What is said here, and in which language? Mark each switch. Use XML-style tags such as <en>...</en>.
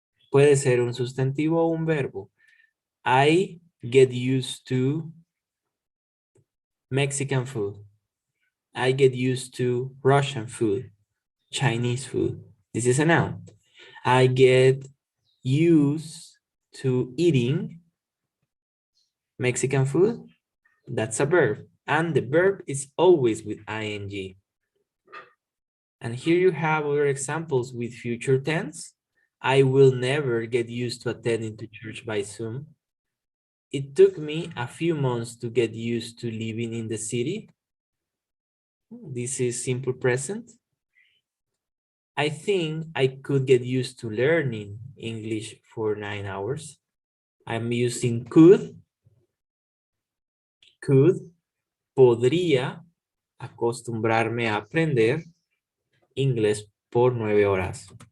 <es>Puede ser un sustantivo o un verbo.</es> <en>I get used to Mexican food. I get used to Russian food, Chinese food. This is a noun. I get used to eating Mexican food. That's a verb. And the verb is always with ing. And here you have other examples with future tense. I will never get used to attending to church by Zoom. It took me a few months to get used to living in the city. This is simple present. I think I could get used to learning English for 9 hours. I'm using could,</en> <es>podría acostumbrarme a aprender inglés por 9 horas.</es>